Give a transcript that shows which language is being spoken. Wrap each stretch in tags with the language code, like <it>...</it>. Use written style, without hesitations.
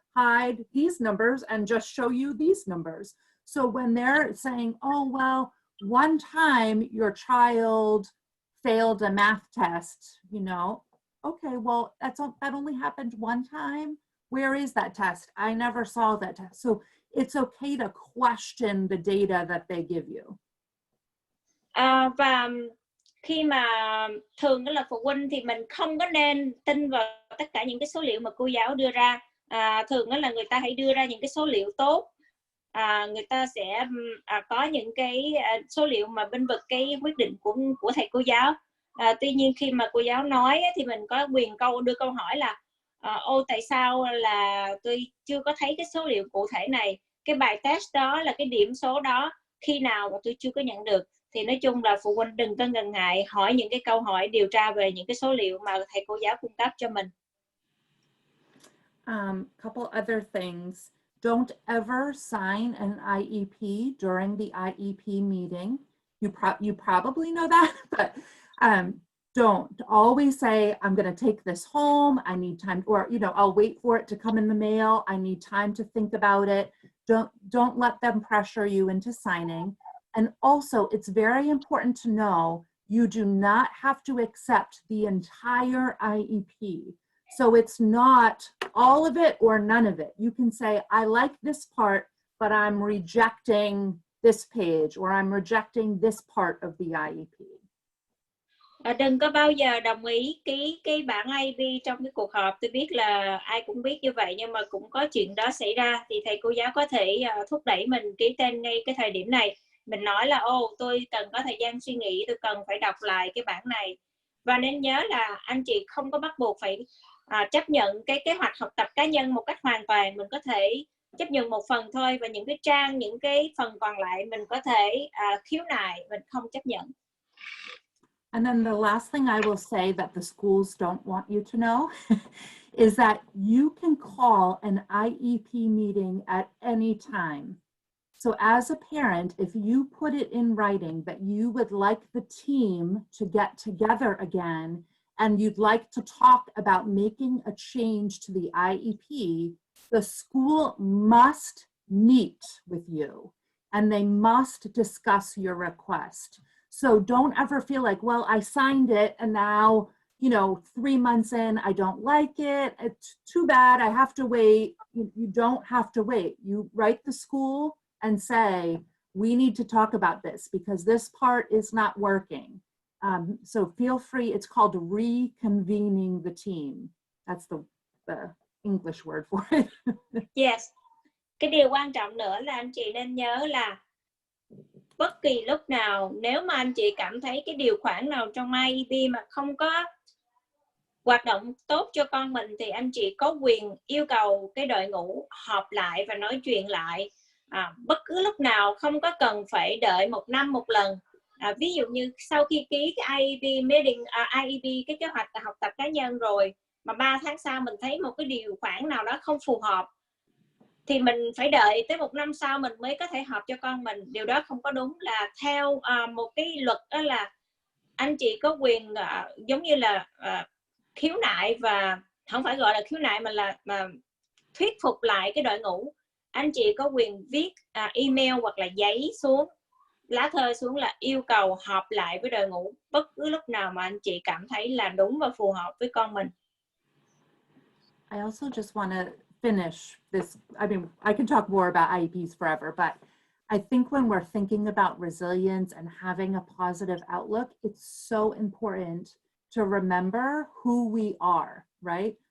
<en>hide these numbers and just show you these numbers. So when they're saying, oh, well, one time your child failed a math test, you know, okay, well, that only happened one time. Where is that test? I never saw that test. So it's okay to question the data that they give you.</en> <vi>Và khi mà thường đó là phụ huynh thì mình không có nên tin vào tất cả những cái số liệu mà cô giáo đưa ra. Thường đó là người ta hãy đưa ra những cái số liệu tốt. Người ta sẽ có những cái số liệu mà bênh vực cái quyết định của thầy cô giáo. Tuy nhiên khi mà cô giáo nói thì mình có quyền đưa câu hỏi là ô, tại sao là tôi chưa có thấy cái số liệu cụ thể này, cái bài test đó là cái điểm số đó khi nào mà tôi chưa có nhận được. Thì nói chung là phụ huynh đừng có ngần ngại hỏi những cái câu hỏi, điều tra về những cái số liệu mà thầy cô giáo cung cấp cho mình.</vi> <en>Couple other things. Don't ever sign an IEP during the IEP meeting. You probably know that, but don't always say, I'm going to take this home. I need time, or, you know, I'll wait for it to come in the mail. I need time to think about it. Don't let them pressure you into signing. And also, it's very important to know you do not have to accept the entire IEP. So it's not all of it or none of it. You can say, I like this part, but I'm rejecting this page, or I'm rejecting this part of the IEP.</en> <vi>Đừng có bao giờ đồng ý ký cái bản IEP trong cái cuộc họp. Tôi biết là ai cũng biết như vậy, nhưng mà cũng có chuyện đó xảy ra. Thì thầy cô giáo có thể thúc đẩy mình ký tên ngay cái thời điểm này. Mình nói là tôi cần có thời gian suy nghĩ, tôi cần phải đọc lại cái bản này. Và nên nhớ là anh chị không có bắt buộc phải chấp nhận cái kế hoạch học tập cá nhân một cách hoàn toàn. Mình có thể chấp nhận một phần thôi, và những cái trang, những cái phần còn lại mình có thể khiếu nại, mình không chấp nhận.</vi> <en>And then the last thing I will say that the schools don't want you to know is that you can call an IEP meeting at any time. So as a parent, if you put it in writing that you would like the team to get together again, and you'd like to talk about making a change to the IEP, the school must meet with you and they must discuss your request. So don't ever feel like, well, I signed it and now, you know, 3 months in, I don't like it. It's too bad, I have to wait. You don't have to wait. You write the school and say, we need to talk about this because this part is not working. So feel free, it's called reconvening the team. That's the English word for it. Yes.</en> <vi>Cái điều quan trọng nữa là anh chị nên nhớ là bất kỳ lúc nào nếu mà anh chị cảm thấy cái điều khoản nào trong IEP mà không có hoạt động tốt cho con mình, thì anh chị có quyền yêu cầu cái đội ngũ họp lại và nói chuyện lại. Bất cứ lúc nào, không có cần phải đợi 1 năm một lần. Ví dụ như sau khi ký cái IEP meeting, IEP cái kế hoạch học tập cá nhân rồi, mà 3 tháng sau mình thấy một cái điều khoản nào đó không phù hợp, thì mình phải đợi tới 1 năm sau mình mới có thể họp cho con mình. Điều đó không có đúng. Là theo một cái luật đó là anh chị có quyền giống như là khiếu nại, và không phải gọi là khiếu nại mà thuyết phục lại cái đội ngũ. Anh chị có quyền viết email hoặc là giấy xuống, lá thư xuống là yêu cầu họp lại với đội ngũ bất cứ lúc nào mà anh chị cảm thấy là đúng và phù hợp với con mình.</vi> <en>I also just want to finish this. I mean, I can talk more about IEPs forever, but I think when we're thinking about resilience and having a positive outlook, it's so important to remember who we are, right?</en>